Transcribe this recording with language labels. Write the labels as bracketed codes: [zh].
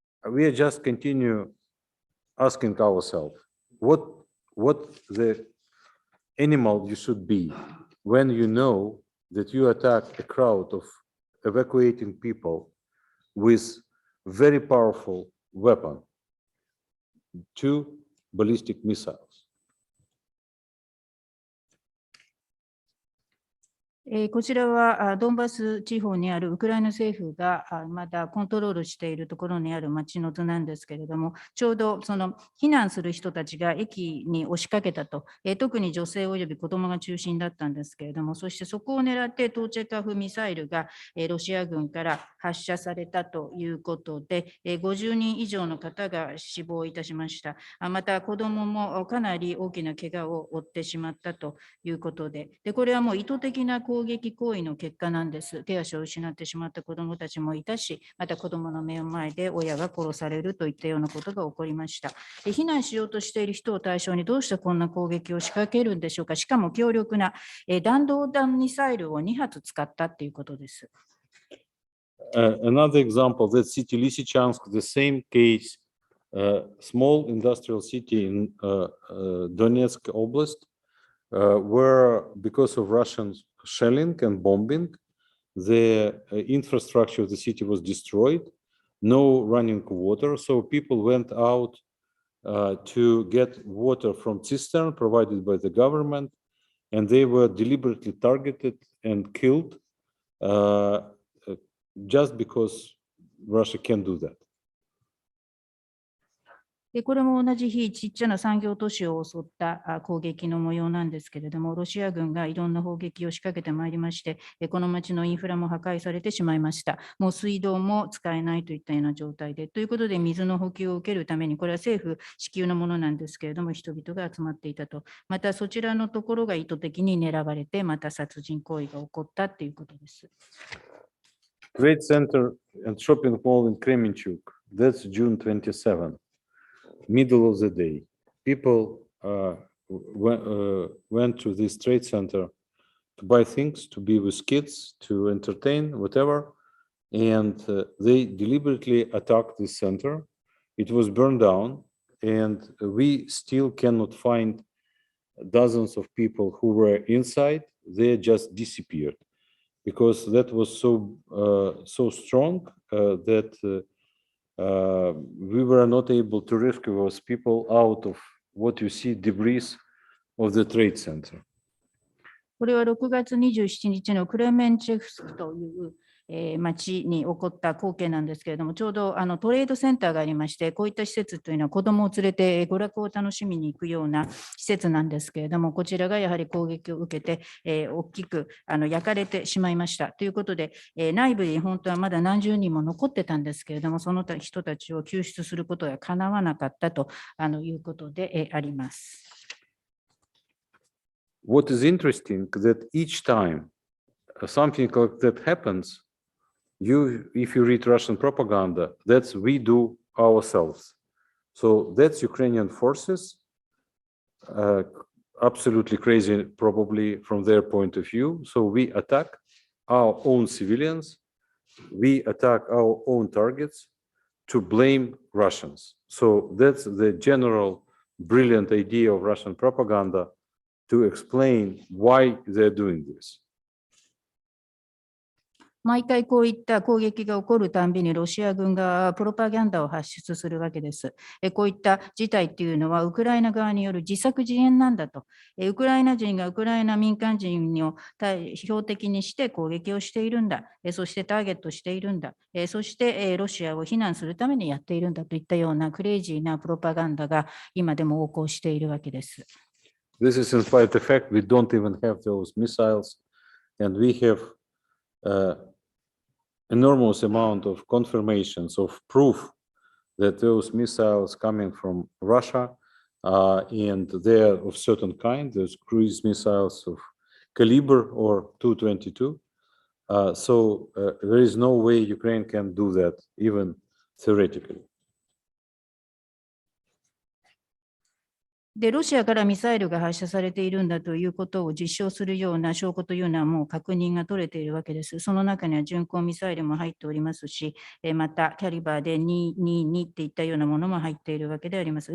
[en] We are just continue asking ourselves, what the animal you should be when you know that you attack a crowd of evacuating people with very powerful weapon, 2 ballistic missiles. [ja] こちらはドンバス地方にあるウクライナ政府がまだコントロールしているところにある町の図なんですけれども、ちょうどその避難する人たちが駅に押しかけたと、特に女性および子どもが中心だったんですけれども、そしてそこを狙ってトーチェカフミサイルがロシア軍から発射されたということで、50人以上の方が死亡いたしました。また子どももかなり大きな怪我を負ってしまったということで、これはもう意図的な攻撃行為の結果なんです。手足を失ってしまった子どもたちもいたし、また子どもの目の前で親が殺されるといったようなことが起こりました。避難しようとしている人を対象にどうしてこんな攻撃を仕掛けるんでしょうか。しかも強力な弾道弾ミサイルを2発使ったということです。 [en] Another example, that city Lysychansk, the same case, small industrial city in Donetsk Oblast, where because of Russian shelling and bombing, the infrastructure of the city was destroyed, no running water, so people went out to get water from cistern provided by the government, and they were deliberately targeted and killed just because Russia can do that. [ja] これも同じ日、ちっちゃな産業都市を襲った攻撃の模様なんですけれども、ロシア軍がいろんな砲撃を仕掛けてまいりまして、この町のインフラも破壊されてしまいました。もう水道も使えないといったような状態で、ということで水の補給を受けるために、これは政府支給のものなんですけれども、人々が集まっていたと。またそちらのところが意図的に狙われて、また殺人行為が起こったということです。 [en] Trade Center and Shopping Mall in Kremenchuk, that's June 27. Middle of the day, people went to this trade center to buy things, to be with kids, to entertain, whatever, and they deliberately attacked this center. It was burned down, and we still cannot find dozens of people who were inside. They just disappeared because that was so strong that we were not able to rescue those people out of what you see debris of the trade center. [ja] これは6月27日のクレメンチェフスクという町に起こった光景なんですけれども、ちょうどトレードセンターがありまして、こういった施設というのは子どもを連れて娯楽を楽しみに行くような施設なんですけれども、こちらがやはり攻撃を受けて、大きく焼かれてしまいましたということで、内部に本当はまだ何十人も残ってたんですけれども、その人たちを救出することがかなわなかったということであります。 [en] What is interesting that each time something like that happens, if you read Russian propaganda, that's we do ourselves. So that's Ukrainian forces, absolutely crazy, probably from their point of view. So we attack our own civilians, we attack our own targets to blame Russians. So that's the general brilliant idea of Russian propaganda to explain why they're doing this. [ja] 毎回こういった攻撃が起こるたんびにロシア軍側はプロパガンダを発出するわけです。こういった事態っていうのはウクライナ側による自作自演なんだと。ウクライナ人がウクライナ民間人を標的にして攻撃をしているんだ。そしてターゲットしているんだ。そしてロシアを非難するためにやっているんだといったようなクレイジーなプロパガンダが今でも横行しているわけです。 [en] This is in spite of the fact we don't even have those missiles, and we have enormous amount of confirmations of proof that those missiles coming from Russia and they're of certain kind, those cruise missiles of caliber or 222. So there is no way Ukraine can do that, even theoretically. [ja] で、ロシアからミサイルが発射されているんだということを実証するような証拠というのはもう確認が取れているわけです。その中には巡航ミサイルも入っておりますし、またキャリバーで222っていったようなものも入っているわけであります。